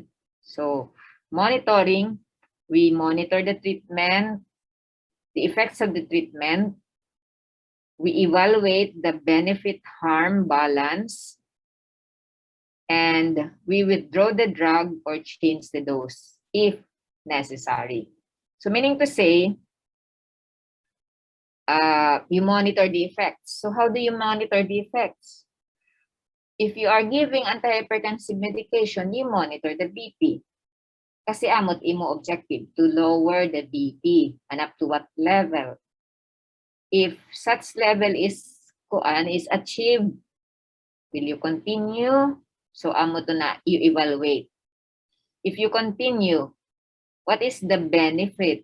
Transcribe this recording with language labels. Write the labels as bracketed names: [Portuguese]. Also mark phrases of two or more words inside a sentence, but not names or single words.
[English] So monitoring, we monitor the treatment, the effects of the treatment, we evaluate the benefit-harm balance, and we withdraw the drug or change the dose if necessary. So meaning to say, you monitor the effects. So how do you monitor the effects? If you are giving antihypertensive medication, you monitor the BP. [Waray] Kasi amot imo [English] objective to lower the BP, and up to what level. If such level is achieved, will you continue? So [Waray] amo to na [English] you evaluate. If you continue, what is the benefit?